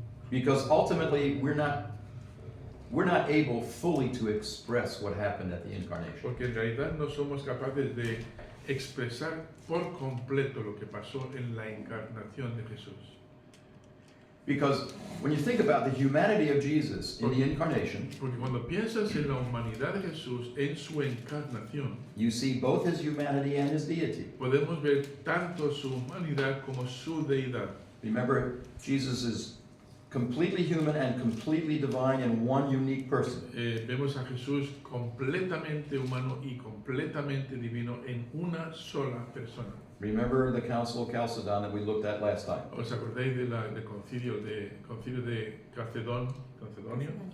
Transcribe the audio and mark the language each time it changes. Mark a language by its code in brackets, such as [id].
[en] Because ultimately, we're not able fully to express what happened at the incarnation. [es] Porque en realidad no somos capaces de expresar por completo lo que pasó en la encarnación de Jesús. [en] Because when you think about the humanity of Jesus in the incarnation, [es] Porque cuando piensas en la humanidad de Jesús en su encarnación, [en] you see both his humanity and his deity. [es] podemos ver tanto su humanidad como su deidad. [en] Remember, Jesus is completely human and completely divine in one unique person. [es] Vemos a Jesús completamente humano y completamente divino en una sola persona. [en] Remember the Council of Chalcedon that we looked at last time? [es] ¿Os acordáis del concilio de Calcedonio?